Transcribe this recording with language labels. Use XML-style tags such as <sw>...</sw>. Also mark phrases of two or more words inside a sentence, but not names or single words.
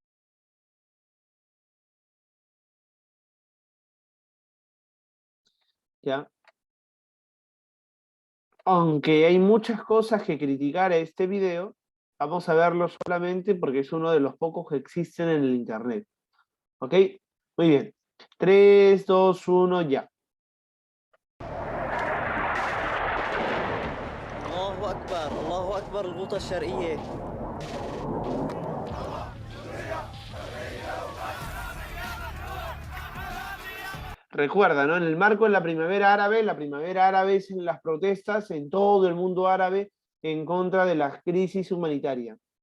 <es>Ya. Aunque hay muchas cosas que criticar a este video, vamos a verlo solamente porque es uno de los pocos que existen en el internet. ¿Ok? Muy bien. 3, 2, 1, ya.</es> <ar>الله أكبر الغوطة الشرقية.</ar> <es>Recuerda, ¿no? En el marco de la primavera árabe es en las protestas en todo el mundo árabe en contra de la crisis humanitaria.</es>